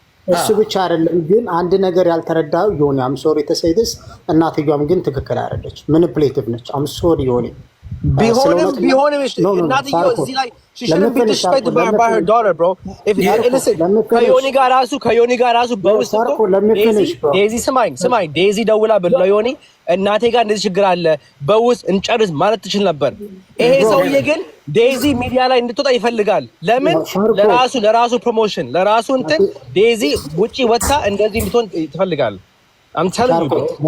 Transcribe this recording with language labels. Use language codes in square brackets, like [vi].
[am] እሱ ብቻ አይደለም። ግን አንድ ነገር ያልተረዳው ዮኒ አም ሶሪ ተሰይደስ እናትየዋም ግን ትክክል አይደለች። ማኒፑሌቲቭ ነች። አም ሶሪ ዮኒ ቢሆንም እናትየው እዚህ ላይ [en] she shouldn't be disrespected by her daughter, bro. If listen [am] ከዮኒ ጋር ራሱ በውስጥ ዴዚ ስማኝ ዴዚ ደውላ ለዮኒ እናቴ ጋር እንደዚህ ችግር አለ በውስጥ እንጨርስ ማለት ትችል ነበር። ይሄ ሰውዬ ግን ዴዚ ሚዲያ ላይ እንድትወጣ ይፈልጋል። ለምን? ለራሱ ፕሮሞሽን ለራሱ እንትን ዴዚ ውጪ ወጣ እንደዚህ እንድትሆን ይፈልጋል። [en] I'm telling you, bro.